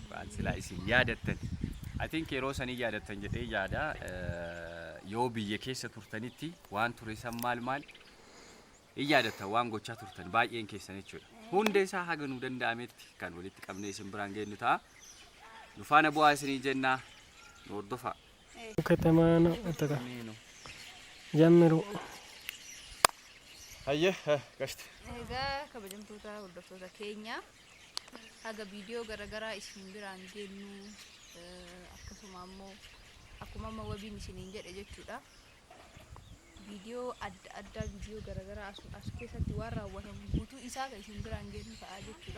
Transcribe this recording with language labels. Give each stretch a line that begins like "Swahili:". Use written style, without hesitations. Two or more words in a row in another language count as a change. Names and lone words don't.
Oromo: Waan silaa isin yaadattan
English: I think
Oromo: yeroo sanii yaadattan jedhee yaada yoo biyya keessa turtanitti waan ture san maal yaadattan waan gochaa turtan baay'een keessan jechuudha. Hunda isaa haga nu danda'ametti kan walitti qabnee isin biraan geennu ta'a. Nu faana bu'aa isinii jennaa nu hordofaa.
Amharic: ከተማና አጠቃ ጀምሩ
Oromo: Hayyee gashti. Egaa kabajamtoota hordoftoota keenya haga viidiyoo garaagaraa isin biraan geennu akkasuma ammoo akkuma amma wabiin isiniin jedhe jechuudha. Viidiyoo adda viidiyoo garaagaraa as keessatti waan raawwatamu guutuu isaa kan isin biraan geennu ta'a jechuudha.